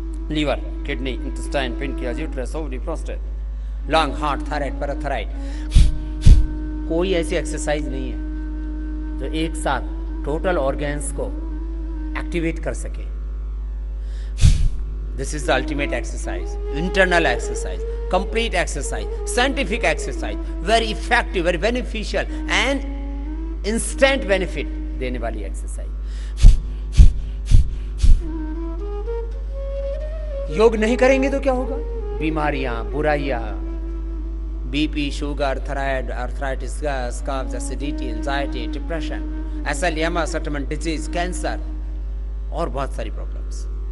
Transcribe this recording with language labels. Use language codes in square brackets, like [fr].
[en] Liver, kidney, intestine, pancreas, uterus, ovary, prostate, lung, heart, thyroid, parathyroid. [hi] कोई ऐसी exercise नहीं है जो एक साथ टोटल ऑर्गन्स को एक्टिवेट कर सके। [en] This is the ultimate exercise, internal exercise, complete exercise, scientific exercise, very effective, very beneficial and instant benefit [hi] देने वाली [en] exercise। [hi] योग नहीं करेंगे तो क्या होगा? बीमारियां, बुराइयां, BP, sugar, thyroid, arthritis, gas, कब्ज, acidity, anxiety, depression, एसएलएमएस, autoimmune disease, cancer और बहुत सारी प्रॉब्लम्स।